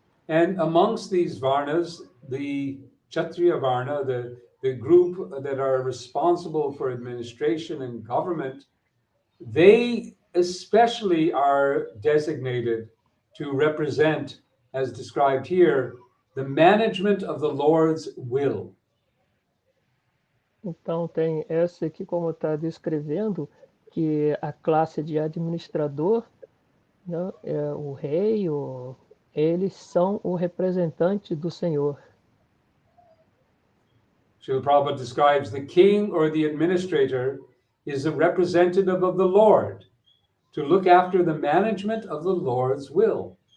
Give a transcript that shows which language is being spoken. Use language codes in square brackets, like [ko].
[en] And amongst these Varnas, the Kshatriya Varna, the group that are responsible for administration and government, they especially are designated to represent, as described here, the management of the Lord's will. [pt] Então, tem essa aqui, como está descrevendo, que a classe de administrador, né, o rei, eles são o representante do Senhor. [en] Srila Prabhupada describes the king or the administrator is a representative of the Lord to look after the management of the Lord's will.